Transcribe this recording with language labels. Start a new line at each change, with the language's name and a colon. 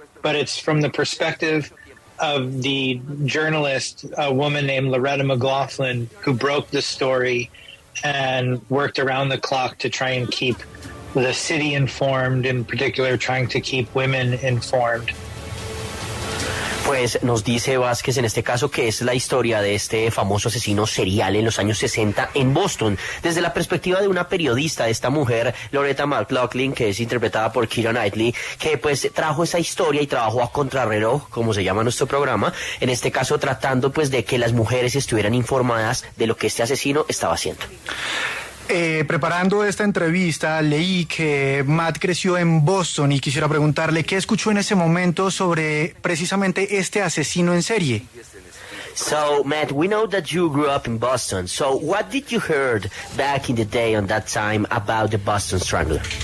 English: But it's from the perspective of the journalist, a woman named Loretta McLaughlin, who broke the story and worked around the clock to try and keep the city informed, in particular trying to keep women informed.
Spanish: Pues nos dice Vázquez en este caso que es la historia de este famoso asesino serial en los años 60 en Boston, desde la perspectiva de una periodista, de esta mujer, Loretta McLaughlin, que es interpretada por Keira Knightley, que pues trajo esa historia y trabajó a Contrarreloj, como se llama nuestro programa, en este caso tratando pues de que las mujeres estuvieran informadas de lo que este asesino estaba haciendo. Preparando esta entrevista, leí que Matt creció en Boston y quisiera preguntarle qué escuchó en ese momento sobre precisamente este asesino en serie.
English: So, Matt, we know that you grew up in Boston. So, what did you heard back in the day on that time about the Boston Strangler?